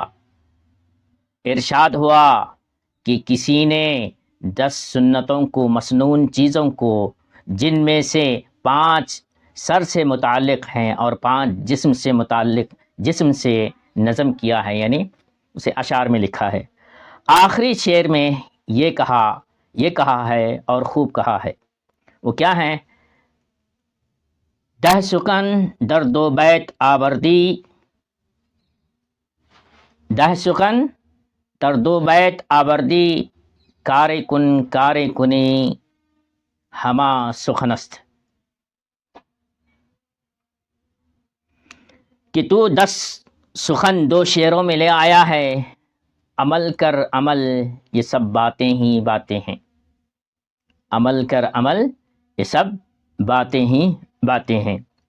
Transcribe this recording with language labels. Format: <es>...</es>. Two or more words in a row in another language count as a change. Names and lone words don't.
<ur>ارشاد ہوا کہ کسی نے 10 سنتوں کو، مسنون چیزوں کو، جن میں سے 5 سر سے متعلق ہیں اور 5 جسم سے نظم کیا ہے، یعنی اسے اشعار میں لکھا ہے۔ آخری شعر میں یہ کہا ہے اور خوب کہا ہے۔ وہ کیا ہے؟</ur> <fa>10 سخن در 2 بیت آوردی، 10 سخن در 2 بیت آوردی، کار کنی ہما سخنست۔</fa> <ur>کہ تو 10 سخن 2 شعروں میں لے آیا ہے، عمل کر عمل یہ سب باتیں ہی باتیں ہیں، عمل کر عمل یہ سب باتیں ہی باتیں ہیں۔</ur>